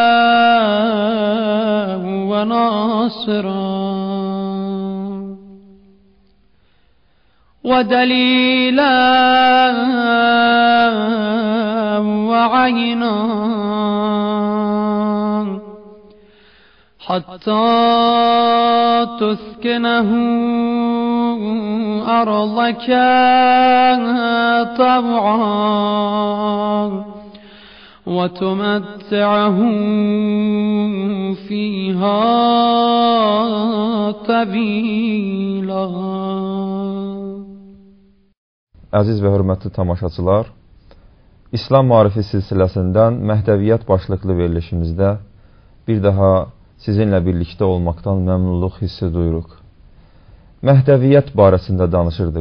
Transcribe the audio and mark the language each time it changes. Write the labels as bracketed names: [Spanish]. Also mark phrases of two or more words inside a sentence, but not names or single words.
[Arabic] وناصرا ودليلا وعينا حتى تسكنه أرضك طوعا وتمتعه فيها طويلا. [Azerbaijani] Əziz və hörmətli tamaşaçılar, İslam Maarifi silsiləsindən Məhdəviyyət başlıqlı verilişimizdə bir daha sizinlə birlikdə olmaqdan məmnunluq hissi duyuruq. Məhdəviyyət barəsində danışırdıq.